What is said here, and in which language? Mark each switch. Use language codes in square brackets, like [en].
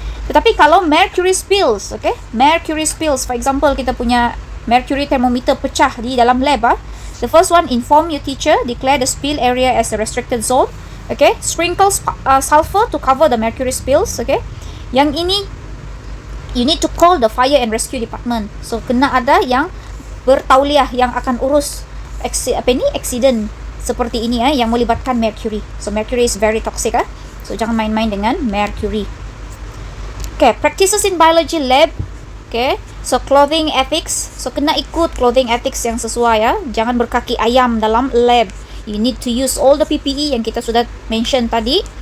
[ms] Tetapi kalau [en] mercury spills, okay, mercury spills, for example [ms] kita punya [en] mercury thermometer [ms] pecah di dalam lab, [en] the first one, inform your teacher, declare the spill area as a restricted zone. Okay, sprinkle sulfur to cover the mercury spills. Okay, [ms] yang ini [en] you need to call the fire and rescue department. [ms] So kena ada yang bertauliah yang akan urus accident seperti ini yang melibatkan mercury. [en] So mercury is very toxic. So [ms] jangan main-main dengan mercury. [en] Okay, practices in biology lab. Okay, so clothing ethics. [ms] So kena ikut clothing ethics yang sesuai Jangan berkaki ayam dalam lab. [en] You need to use all the PPE [ms] yang kita sudah mention tadi.